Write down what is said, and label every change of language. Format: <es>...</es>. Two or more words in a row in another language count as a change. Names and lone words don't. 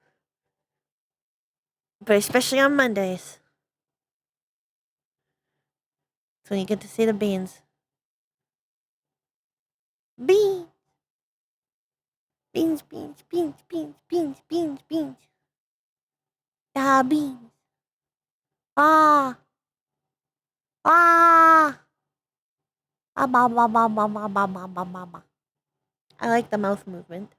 <en>But especially on Mondays. That's when you get to see the beans. Beans! Beans, beans, beans, beans, beans, beans, beans. Ah, beans. Ah. Ah. Ah, ba, ba, ba, ba, ba, ba, ba, ba, ba, ba. I like the mouth movement.</en>